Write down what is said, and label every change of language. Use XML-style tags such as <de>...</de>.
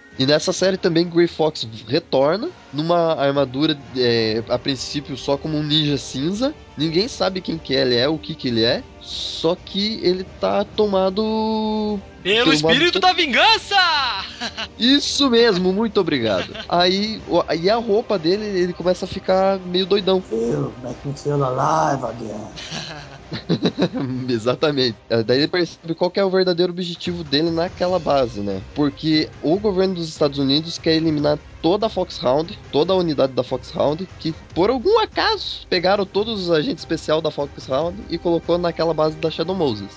<pt>E nessa série também, Gray Fox retorna numa armadura, a princípio só como um ninja cinza. Ninguém sabe quem que ele é, o que que ele é, só que ele tá tomado... Pelo espírito da vingança! Isso mesmo, muito obrigado. Aí a roupa dele, ele começa a ficar meio doidão.</pt> <en>Eu, make me feel alive again.</en> <pt>Exatamente. Daí ele percebe qual que é o verdadeiro objetivo dele naquela base, né? Porque o governo dos Estados Unidos quer eliminar toda a Foxhound, toda a unidade da Foxhound, que por algum acaso pegaram todos os agentes especial da Foxhound e colocou naquela base da Shadow Moses.</pt>